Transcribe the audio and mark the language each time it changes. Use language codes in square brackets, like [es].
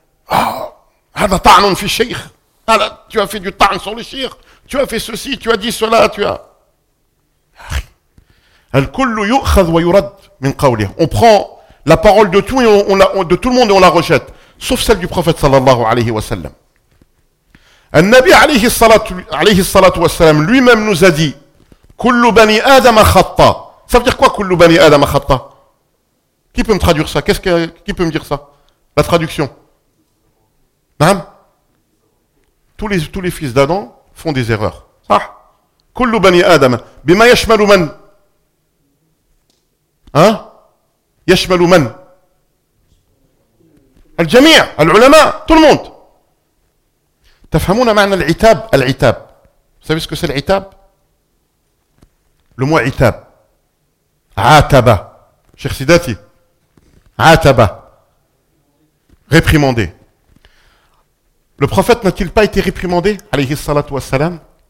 [fr] Ah, [ar] hada ta'nun fi sheikh. [fr] Ah là, tu as fait du ta'n sur le sheikh. Tu as fait ceci, tu as dit cela, tu as. [ar] Al-kullu yu'khadh wa yurad min qawlih. [fr] On prend la parole de tout et on de tout le monde et on la rejette. Sauf celle du prophète sallallahu alayhi wa sallam. [ar] النبي عليه الصلاة عليه الصلاة والسلام [fr] lui-même nous a dit [ar] كل بني آدم خطا. [fr] Ça veut dire quoi [ar] كل بني آدم خطا؟ [fr] Qui peut me traduire ça? Qu'est-ce que qui peut me dire ça? La traduction. Naam. Tous les fils d'Adam font des erreurs. [ar] صح. كل بني آدم بما يشمل من؟ Hein? يشمل من؟ الجميع، العلماء، [fr] tout le monde. [ar] تفهمون معنى العتاب؟ العتاب. [fr] Vous savez ce que c'est العتاب؟ Le mot عتاب. [ar] عاتبة. Cheikh Sidati. عاتبة. Réprimandé. [fr] Le prophète n'a-t-il pas été réprimandé, alayhi salatu wassalam?